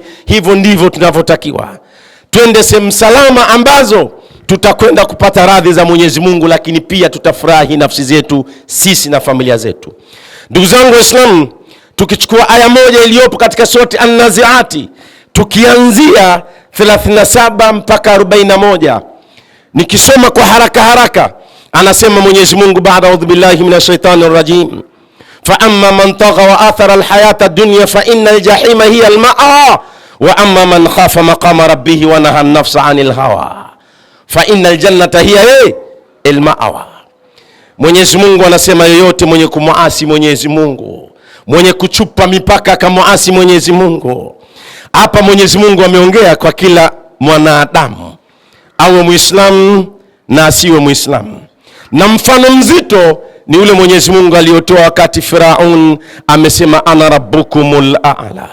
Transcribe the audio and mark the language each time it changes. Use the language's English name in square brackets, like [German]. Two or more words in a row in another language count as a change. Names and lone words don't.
[Swahili] Hivyo ndivyo tunavyotakiwa. Twende sehemu salama ambazo tutakwenda kupata radhi za Mwenyezi Mungu, lakini pia tutafurahi nafsi zetu sisi na familia zetu. Ndugu zangu Waislamu, tukichukua aya moja iliyopo katika surati An-Nazi'ati, tukianzia 37 mpaka 41, nikisoma kwa haraka haraka, anasema Mwenyezi Mungu baada [Arabic] أعوذ بالله من الشيطان الرجيم فأما من طغى وآثر الحياة الدنيا فإن الجحيم هي المأوى وأما من خاف مقام ربه ونهى النفس عن الهوى فإن الجنة هي المأوى. [Swahili] Mwenyezi Mungu anasema yoyote mwenye kumuasi Mwenyezi Mungu, mwenye kuchupa mipaka kumuasi Mwenyezi Mungu. Hapa Mwenyezi Mungu ameongea kwa kila mwanadamu, awe Muislamu na asiwe Muislamu. Na mfano mzito ni ule Mwenyezi Mungu aliotoa wakati Firaun amesema [Arabic] أنا ربكم الأعلى.